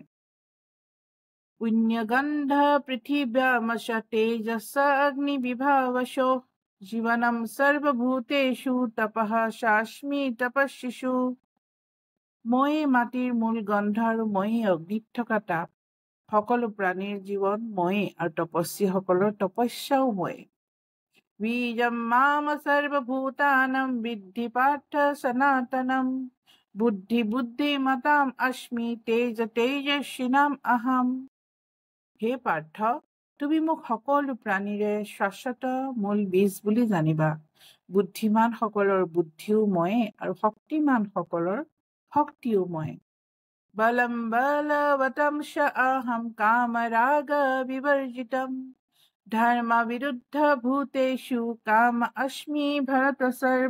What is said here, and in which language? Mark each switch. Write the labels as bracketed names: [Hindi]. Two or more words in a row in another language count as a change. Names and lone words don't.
[Sanskrit] পুণ্যগন্ধ পৃথিব্যামশ তেজস অগ্নি বিভাৱশো জীৱনম সৰ্বভূতেষু তপঃ চাস্মি তপস্বিষু। [Assamese] ময়েই মাটিৰ মূল গন্ধ আৰু ময়েই অগ্নিত থকা তাপ, সকলো প্ৰাণীৰ জীৱন ময়েই আৰু তপস্বীসকলৰ তপস্যাও ময়েই। [Sanskrit] बीजं माम सर्वभूतानां विद्धि पार्थ सनातनम् बुद्धिमताम् अस्मि तेजस्विनाम् अहम्। [Assamese] হে পাৰ্থ, তুমি মোক সকলো প্ৰাণীৰে শাশ্বত মূল বীজ বুলি জানিবা। বুদ্ধিমানসকলৰ বুদ্ধিও ময়ে আৰু শক্তিমানসকলৰ শক্তিও ময়ে। [Sanskrit] বলম বলৱতম চ অহম কামৰাগ বিবৰ্জিতম ধৰ্ম বিৰুদ্ধ ভূতেষু কাম অস্মি ভৰত সৰ্ব।